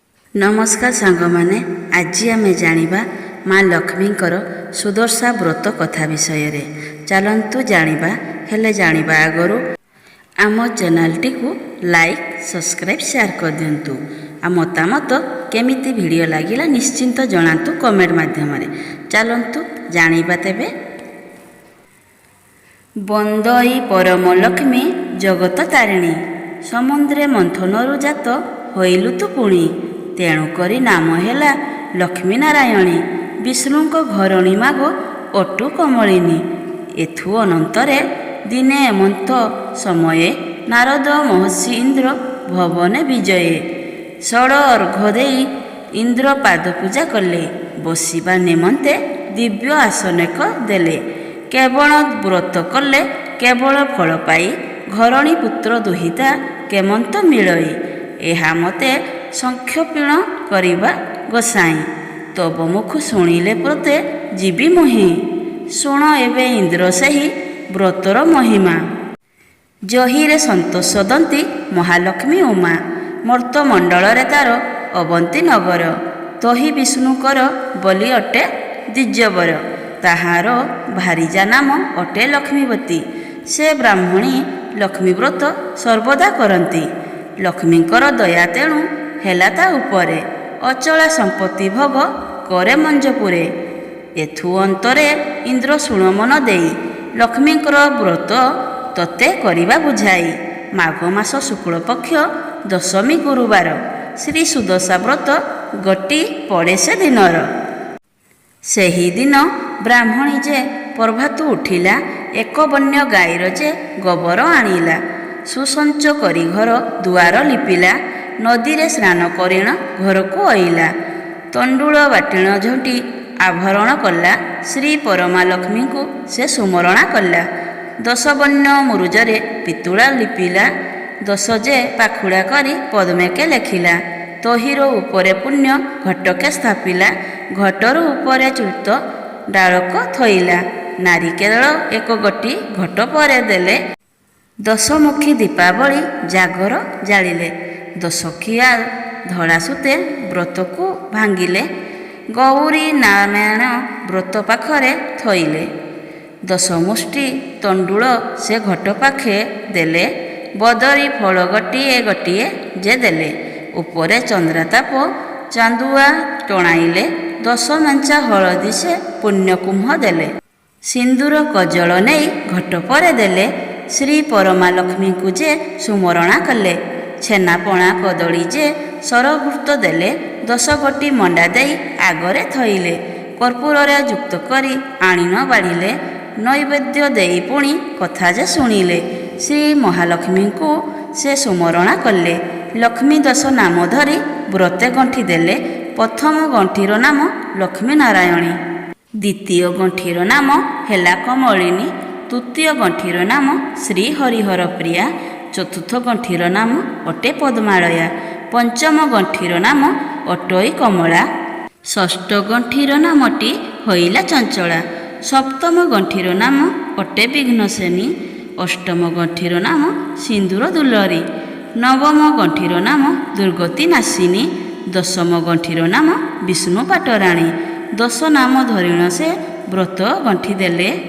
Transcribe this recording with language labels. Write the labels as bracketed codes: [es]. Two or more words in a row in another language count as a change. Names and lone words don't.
[or] ନମସ୍କାର ସାଙ୍ଗମାନେ ଆଜି ଆମେ ଜାଣିବା ମାଁ ଲକ୍ଷ୍ମୀଙ୍କର ସୁଦଶା ବ୍ରତ କଥା ବିଷୟ ରେ ଚାଲନ୍ତୁ ଜାଣିବା ହେଲେ ଜାଣିବା ଆଗରୁ ଆମ ଚ୍ୟାନେଲ ଟି କୁ [en] like subscribe share [or] କରି ଦିଅନ୍ତୁ ଆଉ ମତାମତ କେମିତି ଭିଡିଓ ଲାଗିଲା ନିଶ୍ଚିନ୍ତ ଜଣାନ୍ତୁ କମେଣ୍ଟ ମାଧ୍ୟମ ରେ ଚାଲନ୍ତୁ ଜାଣିବା ତେବେ। ବନ୍ଦଇ ପରମ ଲକ୍ଷ୍ମୀ ଜଗତ ତାରିଣୀ ସମୁଦ୍ରେ ମନ୍ଥନରୁ ଜାତ ହୋଇଲୁ ତୁ ପୁଣି ତେଣୁକରି ନାମ ହେଲା ଲକ୍ଷ୍ମୀ ନାରାୟଣୀ ବିଷ୍ଣୁଙ୍କ ଘରଣୀ ମାଗ ଅଟୁ କମଳିନୀ। ଏଥୁ ଅନନ୍ତରେ ଦିନେ ଏମନ୍ତ ସମୟେ ନାରଦ ମହର୍ଷି ଇନ୍ଦ୍ର ଭବନ ବିଜୟେ ଷଡ଼ ଅର୍ଘ ଦେଇ ଇନ୍ଦ୍ର ପାଦ ପୂଜା କଲେ ବସିବା ନିମନ୍ତେ ଦିବ୍ୟ ଆସନେକ ଦେଲେ କେବଳ ବ୍ରତ କଲେ କେବଳ ଫଳ ପାଇ ଘରଣୀ ପୁତ୍ର ଦୁହିତା କେମନ୍ତ ମିଳଇ ଏହା ମତେ ସଂକ୍ଷେପଣ କରିବା ଗୋସାଇ ତବ ମୁଖ ଶୁଣିଲେ ପ୍ରତେ ଜୀବୀ ମୋହି ଶୁଣ ଏବଂ ଇନ୍ଦ୍ର ସହି ବ୍ରତର ମହିମା ଯହିରେ ସନ୍ତୋଷ ଦନ୍ତି ମହାଲକ୍ଷ୍ମୀ ଉମା ମର୍ତ୍ତମଣ୍ଡଳ ତାର ଅବନ୍ତୀ ନଗର ତହିଁ ବିଷ୍ଣୁକର ବଳି ଅଟେ ଦ୍ୱିଜବର ତାହାର ଭାରିଯା ନାମ ଅଟେ ଲକ୍ଷ୍ମୀବତୀ ସେ ବ୍ରାହ୍ମଣୀ ଲକ୍ଷ୍ମୀ ବ୍ରତ ସର୍ବଦା କରତୀ ଲକ୍ଷ୍ମୀଙ୍କର ଦୟା ତେଣୁ ହେଲା ତା ଉପରେ ଅଚଳା ସମ୍ପତ୍ତି ଭୋଗ କରେ ମଞ୍ଜପୁରେ। ଏଥୁ ଅନ୍ତରେ ଇନ୍ଦ୍ର ଶୁଣ ମନ ଦେଇ ଲକ୍ଷ୍ମୀଙ୍କର ବ୍ରତ ତତେ କରିବା ବୁଝାଇ ମାଘ ମାସ ଶୁକ୍ଳ ପକ୍ଷ ଦଶମୀ ଗୁରୁବାର ଶ୍ରୀ ସୁଦଶା ବ୍ରତ ଗଟି ପଡ଼େ ସେ ଦିନର ସେହି ଦିନ ବ୍ରାହ୍ମଣୀ ଯେ ପ୍ରଭାତୁ ଉଠିଲା ଏକ ବନ୍ୟ ଗାଈର ଯେ ଗୋବର ଆଣିଲା ସୁସଞ୍ଚ କରି ଘର ଦୁଆର ଲିପିଲା ନଦୀ ରେ ସ୍ନାନ କରିଣ ଘର କୁ ଆଇଲା ତଣ୍ଡୁଳ ବାଟିଣ ଝଣ୍ଟି ଆଭରଣ କଲା ଶ୍ରୀ ପରମା ଲକ୍ଷ୍ମୀ କୁ ସେ ସୁମରଣା କଲା ଦଶ ବନ୍ୟ ମୁରୁଜରେ ପିତୁଳା ଲିପିଲା ଦଶ ଯେ ପାଖୁଡ଼ା କରି ପଦ୍ମେକେ ଲେଖିଲା ତହିର ଉପରେ ପୁଣ୍ୟ ଘଟକେ ସ୍ଥାପିଲା ଘଟର ଉପରେ ଚୂତ ଡାଳକ ଥଇଲା ନାରିକେଳ ଏକ ଗୋଟି ଘଟ ପରେ ଦେଲେ ଦଶମୁଖୀ ଦୀପାବଳୀ ଜାଗର ଜାଳିଲେ ଦଶଖିଆ ଧଡ଼ା ସୁତେ ବ୍ରତ କୁ ଭାଙ୍ଗିଲେ ଗୌରୀ ନାରାୟଣ ବ୍ରତ ପାଖରେ ଥଇଲେ ଦଶମୁଷ୍ଟି ତଣ୍ଡୁଳ ସେ ଘଟ ପାଖେ ଦେଲେ ବଦରୀ ଫଳ ଗୋଟିଏ ଗୋଟିଏ ଯେ ଦେଲେ ଉପରେ ଚନ୍ଦ୍ରତାପ ଚାନ୍ଦୁଆ ଟଣାଇଲେ ଦଶ ମେଞ୍ଚା ହଳଦୀ ସେ ପୁଣ୍ୟକୁମ୍ଭ ଦେଲେ ସିନ୍ଦୂର କଜଳ ନହିଁ ଘଟ ପରେ ଦେଲେ ଶ୍ରୀ ପରମା ଲକ୍ଷ୍ମୀ କୁ ଯେ ସୁମରଣା କଲେ ଛେନାପଣା କଦଳୀ ଯେ ସରଭୂତ ଦେଲେ ଦଶ ଗୋଟି ମଣ୍ଡା ଦେଇ ଆଗରେ ଥଇଲେ କର୍ପୂର ଯୁକ୍ତ କରି ଆଣିଣ ବାଢ଼ିଲେ ନୈବେଦ୍ୟ ଦେଇ ପୁଣି କଥା ଯେ ଶୁଣିଲେ ଶ୍ରୀ ମହାଲକ୍ଷ୍ମୀ କୁ ସେ ସୁମରଣା କଲେ ଲକ୍ଷ୍ମୀ ଦଶ ନାମ ଧରି ବ୍ରତେ ଗଣ୍ଠି ଦେଲେ ପ୍ରଥମ ଗଣ୍ଠିର ନାମ ଲକ୍ଷ୍ମୀ ନାରାୟଣୀ ଦ୍ୱିତୀୟ ଗଣ୍ଠିର ନାମ ହେଲା କମଳିନୀ ତୃତୀୟ ଗଣ୍ଠିର ନାମ ଶ୍ରୀ ହରିହର ପ୍ରିୟା ଚତୁର୍ଥ ଗଣ୍ଠିର ନାମ ଅଟେ ପଦ୍ମାଳୟା ପଞ୍ଚମ ଗଣ୍ଠିର ନାମ ଅଟଇ କମଳା ଷଷ୍ଠ ଗଣ୍ଠିର ନାମଟି ହୋଇଲା ଚଞ୍ଚଳା ସପ୍ତମ ଗଣ୍ଠିର ନାମ ଅଟେ ବିଘ୍ନସେନୀ ଅଷ୍ଟମ ଗଣ୍ଠିର ନାମ ସିନ୍ଦୂର ଦୁଲରୀ ନବମ ଗଣ୍ଠିର ନାମ ଦୁର୍ଗତି ନାଶିନୀ ଦଶମ ଗଣ୍ଠିର ନାମ ବିଷ୍ଣୁ ପାଟରାଣୀ ଦଶ ନାମ ଧରିଣ ସେ ବ୍ରତ ଗଣ୍ଠି ଦେଲେ